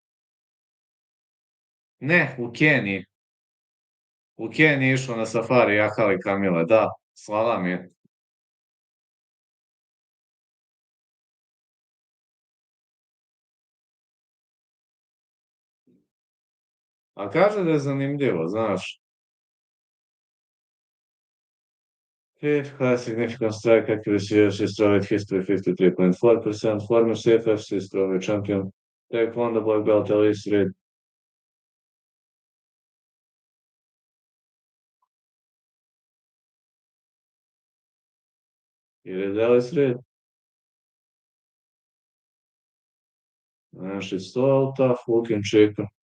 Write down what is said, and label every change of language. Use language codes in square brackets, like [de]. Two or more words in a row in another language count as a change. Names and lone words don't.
[sr] Ne, u Keniji je išla na safari, jahali Kamila, da, slala mi je. A kaže da je zanimljivo, znaš. [en] Fifth high significant strike accuracy UFC strawweight history 53.4%. Former CFFC strawweight champion. Taekwondo black belt Elise Reed. It is Elise Reed. And she's so tough looking chick.